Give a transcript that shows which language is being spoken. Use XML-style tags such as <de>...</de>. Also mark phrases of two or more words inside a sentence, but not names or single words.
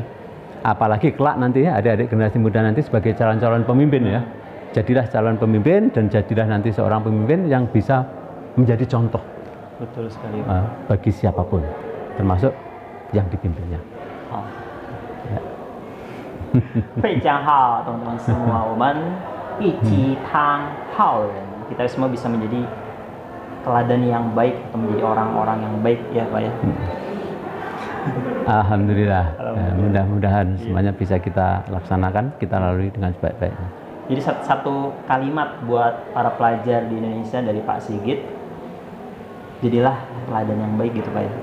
<id>Apalagi kelak nanti ya adik-adik generasi muda nanti sebagai calon-calon pemimpin ya. Jadilah calon pemimpin dan jadilah nanti seorang pemimpin yang bisa menjadi contoh. Betul sekali. Bagi siapapun, termasuk yang dipimpinnya. Ya.</id> <zh>非常好</zh> <id>teman-teman semua.</id> <zh>我们一起当好人.</zh> <id>Kita semua bisa menjadi teladan yang baik atau menjadi orang-orang yang baik ya Pak ya. Alhamdulillah. Mudah-mudahan semuanya bisa kita laksanakan, kita lalui dengan sebaik-baiknya. Jadi satu kalimat buat para pelajar di Indonesia dari Pak Sigit, jadilah teladan yang baik gitu Pak ya.</id>